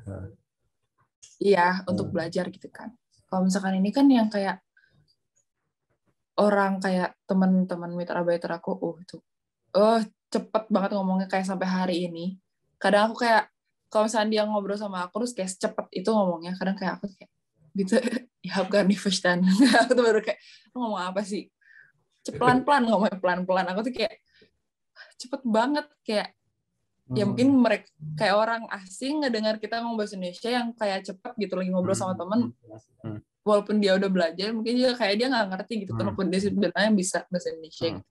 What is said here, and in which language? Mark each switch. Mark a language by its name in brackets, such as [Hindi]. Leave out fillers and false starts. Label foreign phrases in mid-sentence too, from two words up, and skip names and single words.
[Indonesian] Iya, untuk belajar gitu kan. Kalau misalkan ini kan yang kayak orang kayak teman-teman mitarbeiter aku, cepet banget ngomongnya kayak sampai hari ini. Kadang aku kayak, kalau misalnya dia ngobrol sama aku, terus kayak cepet itu ngomongnya, kadang kayak aku kayak, gitu, [German] ich habe gar nicht verstanden. [Indonesian] Aku tuh baru kayak, ngomong apa sih? Pelan-pelan, ngomongnya pelan-pelan. Aku tuh kayak, cepet banget, kayak, ya mungkin mereka, kayak orang asing ngedengar kita ngomong bahasa Indonesia yang kayak cepet gitu, lagi ngobrol sama temen, walaupun dia udah belajar, mungkin juga kayak dia nggak ngerti gitu, walaupun dia sebenarnya bisa bahasa Indonesia gitu.